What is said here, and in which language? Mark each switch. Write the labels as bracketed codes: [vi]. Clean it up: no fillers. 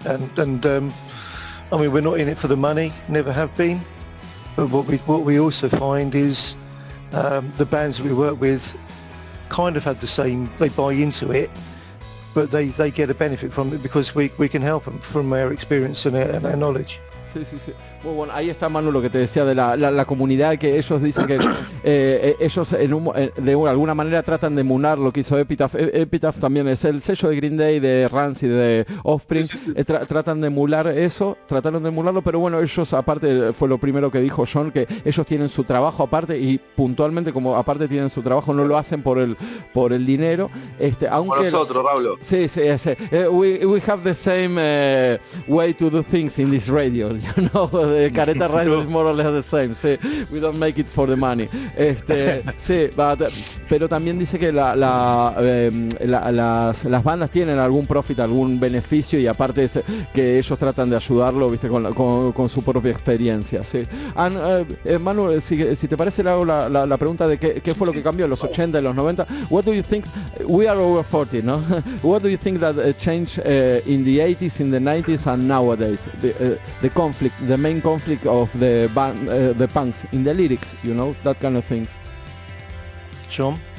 [en] And I mean, we're not in it for the money, never have been. But what we also find is the bands that we work with kind of have the same. They buy into it, but they get a benefit from it because we can help them from our experience and our knowledge. [es] Sí, sí, sí. Muy bueno, ahí está Manu lo que te decía de la comunidad, que ellos dicen que ellos de alguna manera tratan de emular lo que hizo Epitaph. Epitaph también es el sello de Green Day, de Rancid, de Offspring. Tratan de emular eso, trataron de emularlo, pero bueno, ellos aparte, fue lo primero que dijo John, que ellos tienen su trabajo aparte y puntualmente como aparte tienen su trabajo, no lo hacen por el dinero. Aunque nosotros, Raúl. Sí. [en] We have the same way to do things in this radio, you know. The Careta Radio is more or less the same. Sí, we don't make it for the money. [es] Sí, pero también dice que las bandas tienen algún profit, algún beneficio, y aparte que ellos tratan de ayudarlo, viste, con su propia experiencia. Sí. Manu, si te parece, le hago la pregunta de qué fue lo que cambió en los 80 y los 90. [en] What do you think? We are over 40, no? What do you think that changed in the 80s, in the 90s, and nowadays? The conflict, the main conflict of the band, the punks, in the lyrics, you know, that kind of things. John?